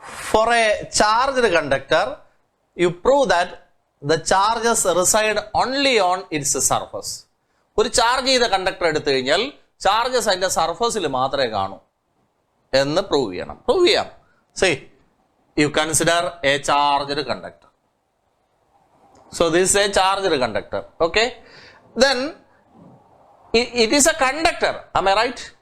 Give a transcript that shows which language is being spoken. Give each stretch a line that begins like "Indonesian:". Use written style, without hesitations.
English: For a charged conductor, you prove that the charges reside only on its surface.
Malayalam: ഒരു charge ചെയ്ത conductor എടുത്തു കഴിഞ്ഞാൽ charges അതിൻ്റെ സർഫസിൽ മാത്രമേ കാണൂ എന്ന് പ്രൂവ് ചെയ്യണം. പ്രൂവ് ചെയ്യാം.
English: See, you consider a charged conductor. So this is a charged conductor. Okay. Then it is a conductor. Am I right?